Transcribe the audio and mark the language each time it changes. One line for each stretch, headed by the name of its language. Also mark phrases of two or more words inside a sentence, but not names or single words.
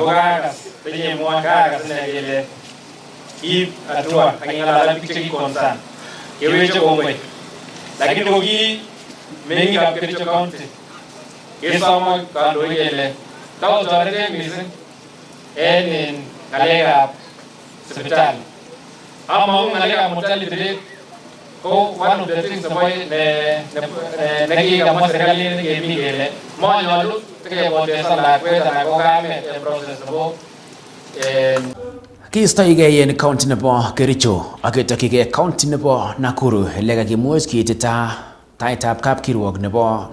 Kalenjin: kakas penyemwon kakas ine kele kiib hatua aking'alal ak biik chekikonsern keweche kongoi lakini koki meng'ikab Kericho County kesomo kandoik kele takotoretech mising en ng'alekab sipitali among'u ng'alekab
English: mortality rate
Kalenjin: ko
English: one of the things
Kalenjin: nekikamwa serikalit kemi kele manyolu tekepotesan lakwet anan ko kamet en process nebo Kiistoigei en county nebo Kericho ak ketokyigei county nebo Nakuru ele kakimuch kiitita taitab kapkirwok nebo